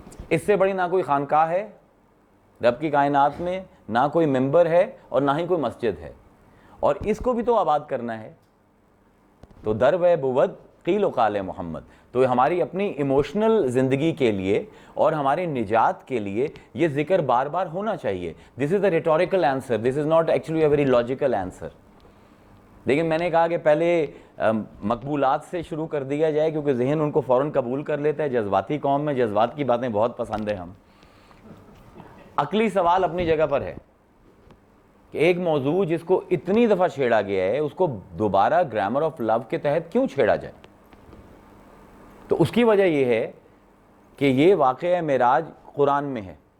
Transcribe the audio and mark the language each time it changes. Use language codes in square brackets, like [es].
[ur] اس سے بڑی نہ کوئی خانقاہ ہے رب کی کائنات میں، نہ کوئی ممبر ہے اور نہ ہی کوئی مسجد ہے، اور اس کو بھی تو آباد کرنا ہے. تو در و بود قیل و قال محمد. تو ہماری اپنی ایموشنل زندگی کے لیے اور ہماری نجات کے لیے یہ ذکر بار بار ہونا چاہیے. [en] This is a rhetorical answer, this is not actually a very logical answer. [ur] لیکن میں نے کہا کہ پہلے مقبولات سے شروع کر دیا جائے، کیونکہ ذہن ان کو فوراً قبول کر لیتا ہے. جذباتی قوم میں جذبات کی باتیں بہت پسند ہیں. ہم عقلی سوال اپنی جگہ پر ہے کہ ایک موضوع جس کو اتنی دفعہ چھیڑا گیا ہے اس کو دوبارہ گرامر آف لو کے تحت کیوں چھیڑا جائے؟ تو اس کی وجہ یہ ہے کہ یہ واقعہ معراج قرآن میں ہے،